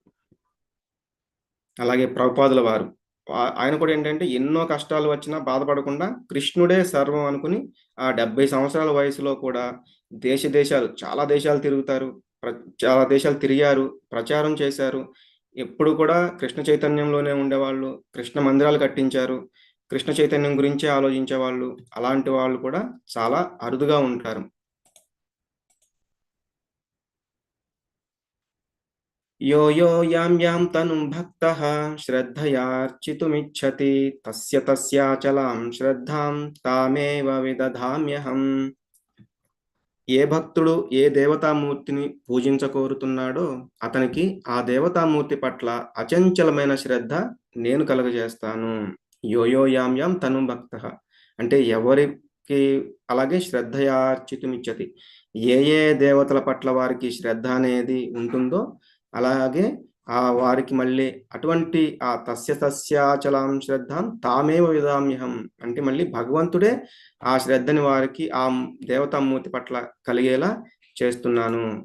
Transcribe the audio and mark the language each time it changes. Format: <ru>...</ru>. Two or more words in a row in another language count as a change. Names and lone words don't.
<te>అలాగే ప్రభుపాదుల వారు ఆయన కూడా ఏంటంటే ఎన్నో కష్టాలు వచ్చినా బాధపడకుండా కృష్ణుడే సర్వం అనుకుని ఆ 70 సంవత్సరాల వయసులో కూడా చాలా దేశాలు తిరుగుతారు, చాలా దేశాలు తిరిగారు, ప్రచారం చేశారు. ఎప్పుడు కూడా కృష్ణ చైతన్యంలోనే ఉండేవాళ్ళు, కృష్ణ మందిరాలు కట్టించారు, కృష్ణ చైతన్యం గురించే ఆలోచించేవాళ్ళు. అలాంటి వాళ్ళు కూడా చాలా అరుదుగా ఉంటారు.</te> <sa>यो यो यां यां तनुं भक्तः श्रद्धयार्चितुमिच्छति तस्य तस्याचलां శ్రద్ధాం తామేవ విదధామ్యహం.</sa> <te>ఏ భక్తుడు ఏ దేవతామూర్తిని పూజించకోరుతున్నాడో అతనికి ఆ దేవతామూర్తి పట్ల అచంచలమైన శ్రద్ధ నేను కలుగజేస్తాను.</te> <sa>యోయో యాం యాం తను భక్త</sa> <te>అంటే ఎవరికి అలాగే శ్రద్ధయార్చితుమిచ్చతి, ఏ ఏ దేవతల పట్ల వారికి శ్రద్ధ అనేది ఉంటుందో అలాగే వారికి మళ్ళీ అటువంటి ఆ</te> <sa>తస్యాచలాం శ్రద్ధాం తామేవ విదామ్యహం</sa> <te>అంటే మళ్ళీ భగవంతుడే ఆ శ్రద్ధని వారికి ఆ దేవతామూర్తి పట్ల కలిగేలా చేస్తున్నాను.</te>